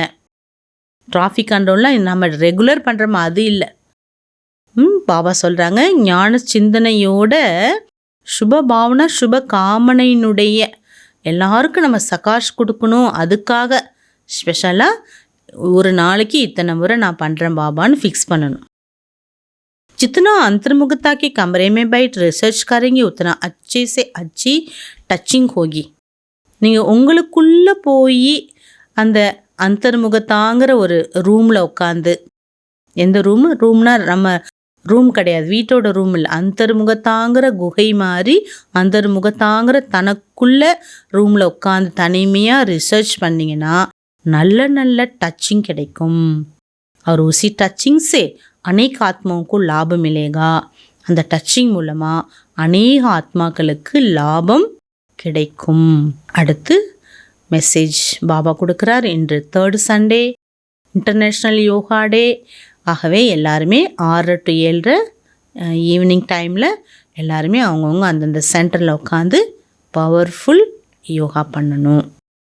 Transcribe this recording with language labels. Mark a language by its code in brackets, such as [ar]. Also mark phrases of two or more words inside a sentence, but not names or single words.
[en] traffic control [ta] நம்ம ரெகுலர் பண்ணுறோமா, அது இல்லை. பாபா சொல்கிறாங்க, ஞான சிந்தனையோட சுப பாவனா, சுப காமனையினுடைய எல்லாருக்கும் நம்ம சகாஷ் கொடுக்கணும். அதுக்காக ஸ்பெஷலாக ஒரு நாளைக்கு இத்தனை முறை நான் பண்ணுறேன் பாபான்னு ஃபிக்ஸ் பண்ணணும். [hi] जितना अंतर्मुखता के कमरे में बैठ रिसर्च करेंगे उतना अच्छे से अच्छी டச்சிங் होगी. [ta] நீங்கள் உங்களுக்குள்ளே போய் அந்த அந்தர்முகத்தாங்கிற ஒரு ரூமில் உட்காந்து, எந்த ரூம்னா நம்ம ரூம் கிடையாது, வீட்டோட ரூம் இல்லை, அந்தர்முகத்தாங்கிற குகை மாதிரி அந்தர்முகத்தாங்கிற தனக்குள்ள ரூமில் உட்காந்து தனிமையாக ரிசர்ச் பண்ணிங்கன்னா நல்ல நல்ல டச்சிங் கிடைக்கும். [hi] और उसी टचिंग से अनेक आत्माओं को लाभ मिलेगा. [ta] அந்த டச்சிங் மூலமாக அநேக ஆத்மாக்களுக்கு லாபம் கிடைக்கும். அடுத்து மெசேஜ் பாபா கொடுக்குறார். இன்று 3rd [en] Sunday, International Yoga Day. [ta] ஆகவே எல்லாருமே 6 to 7 [en] evening time [ta] எல்லாருமே அவங்கவுங்க அந்தந்த சென்டரில் உட்காந்து பவர்ஃபுல் யோகா பண்ணணும்.